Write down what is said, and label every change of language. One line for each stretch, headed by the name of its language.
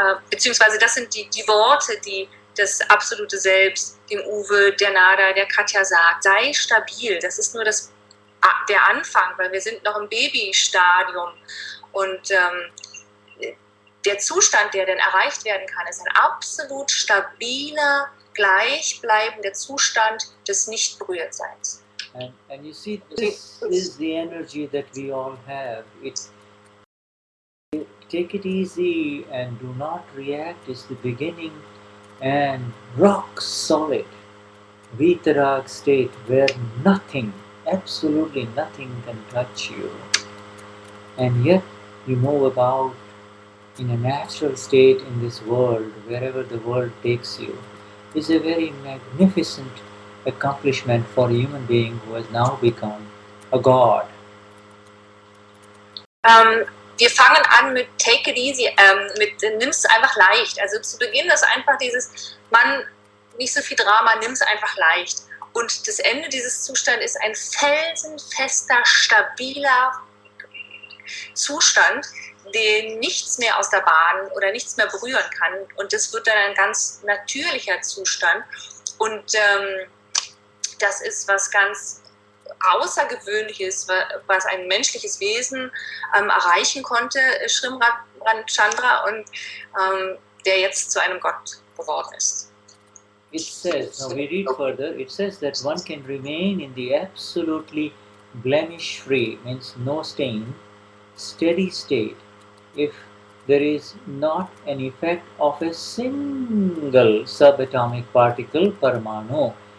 German: Beziehungsweise das sind die Worte, die das absolute Selbst dem Uwe, der Nada, der Katja sagt. Sei stabil. Das ist nur der Anfang, weil wir sind noch im Babystadium. Und der Zustand, der dann erreicht werden kann, ist ein absolut stabiler, gleichbleibender Zustand des Nicht-Berührtseins.
English: And you see, this is the energy that we all have. Take it easy and do not react is the beginning, and rock solid Vitarag state where nothing, absolutely nothing can touch you. And yet you move about in a natural state in this world, wherever the world takes you, is a very magnificent accomplishment for a human being who has now become a god.
German: Wir fangen an mit
English: Take it easy,
German: nimm's einfach leicht. Also zu Beginn ist einfach dieses, nicht so viel Drama, nimm's einfach leicht. Und das Ende dieses Zustands ist ein felsenfester, stabiler Zustand, den nichts mehr aus der Bahn oder nichts mehr berühren kann. Und das wird dann ein ganz natürlicher Zustand. Und das ist was ganz Außergewöhnliches, was ein menschliches Wesen erreichen konnte, Chandra, und der jetzt zu einem Gott geworden ist.
English: It says, now we read further, it says that one can remain in the absolutely blemish-free, means no stain, steady state, if there is not an effect of a single subatomic particle, Parmanu.